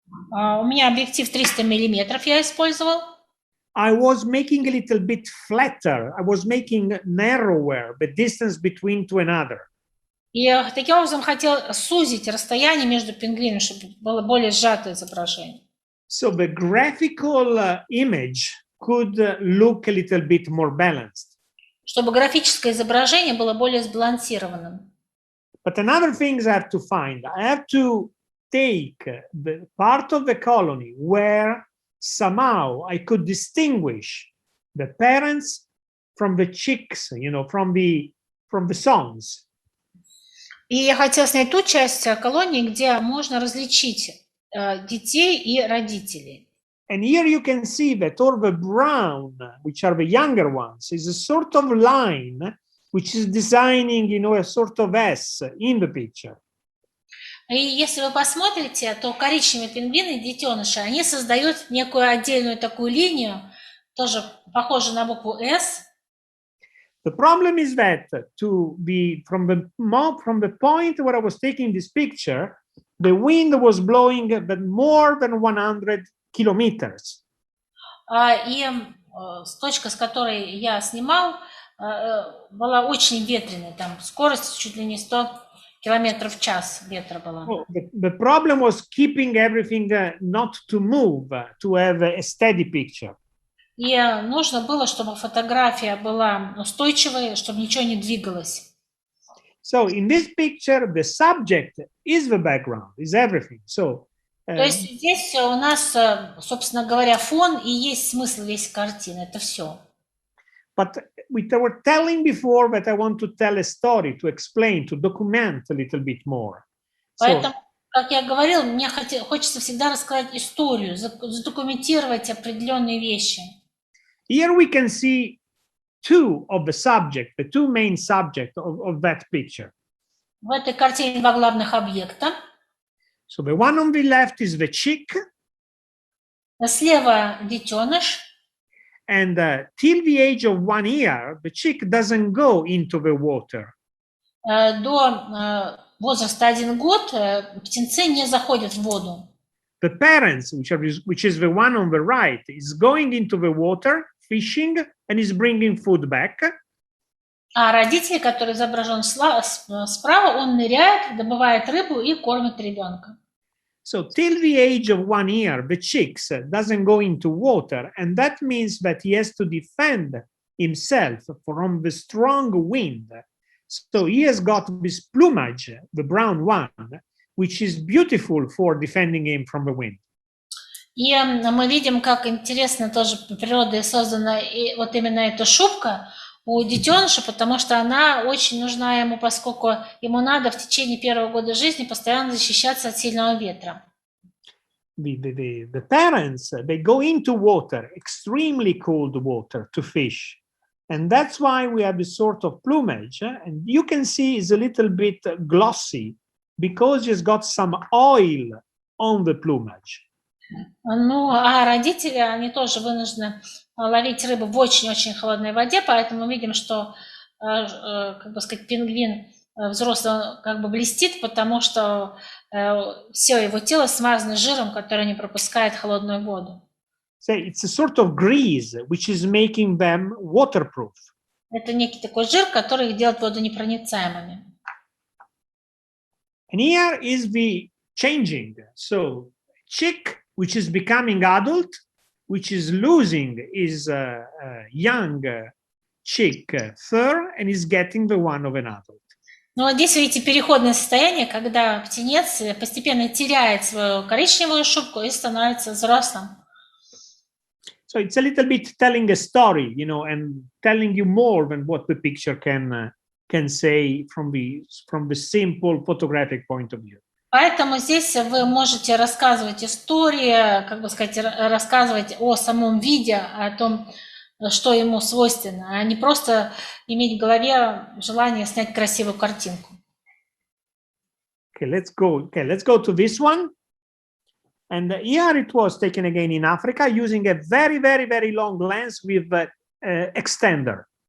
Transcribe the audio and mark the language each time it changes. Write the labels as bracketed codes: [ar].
[ru] У меня объектив 300 миллиметров я использовал. [en] I was making a little bit flatter. I was making narrower the distance between to another. [ru] И таким образом хотел сузить расстояние между пингвинами, чтобы было более сжатое изображение. [en] So the graphical image could look a little bit more balanced. [ru] Чтобы графическое изображение было более сбалансированным. [en] But another thing I have to find, I have to take the part of the colony where somehow I could distinguish the parents from the chicks, from the sons. [ru] И я хотела снять ту часть колонии, где можно различить детей и родителей. [en] And here you can see that all the brown, which are the younger ones, is a sort of line which is designing, a sort of S in the picture. [ru] И если вы посмотрите, то коричневые пингвины, детеныши, они создают некую отдельную такую линию, тоже похожую на букву S. [en] The problem is that from the point where I was taking this picture, the wind was blowing more than 100 kilometers. [ru] И точка, с которой я снимал, была очень ветреной, там скорость чуть ли не 100 километров в час ветра была. [en] The problem was keeping everything not to move, to have a steady picture. [ru] И нужно было, чтобы фотография была устойчивой, чтобы ничего не двигалось. [en] So in this picture, the subject is the background, is everything. So [ru] то есть здесь у нас, собственно говоря, фон и есть смысл весь картины, это все. [en] But we were telling before that I want to tell a story, to explain, to document a little bit more. [ru] Поэтому, как я говорил, мне хочется всегда рассказать историю, задокументировать определенные вещи. [en] Here we can see two of the subject, the two main subjects of that picture. [ru] В этой картине два главных объекта. [en] So the one on the left is the chick. [ru] Слева детеныш. [en] And till the age of 1 year, the chick doesn't go into the water. [ru] До возраста 1 год птенцы не заходят в воду. [en] The parents, which is the one on the right, is going into the water, fishing, and is bringing food back. [ru] А родители, который изображен справа, он ныряет, добывает рыбу и кормит ребенка. [en] So till the age of 1 year, the chicks doesn't go into water, and that means that he has to defend himself from the strong wind. So he has got this plumage, the brown one, which is beautiful for defending him from the wind. [ru] И мы видим, как интересно тоже природой создана вот именно эта шубка у детеныша, потому что она очень нужна ему, поскольку ему надо в течение первого года жизни постоянно защищаться от сильного ветра. [en] the parents, they go into water, extremely cold water, to fish. And that's why we have this sort of plumage. And you can see it's a little bit glossy because it's got some oil on the plumage. [ru] Ну, а родители, они тоже вынуждены ловить рыбу в очень-очень холодной воде, поэтому мы видим, что, как бы сказать, пингвин взрослый как бы блестит, потому что все его тело смазано жиром, который не пропускает холодную воду. [en] So it's a sort of grease which is making them waterproof. [ru] Это некий такой жир, который их делает водонепроницаемыми. [en] And here is the changing. So chick, which is becoming adult, which is losing his young chick fur and is getting the one of an adult. [ru] Ну, вот здесь, видите, переходное состояние, когда птенец постепенно теряет свою коричневую шубку и становится взрослым. [en] So it's a little bit telling a story, you know, and telling you more than what the picture can say from the simple photographic point of view. [ru] Поэтому здесь вы можете рассказывать истории, как бы сказать, рассказывать о самом виде, о том, что ему свойственно, а не просто иметь в голове желание снять красивую картинку. [en] Okay, let's go to this one. And here it was taken again in Africa using a very, very, very long lens with extender.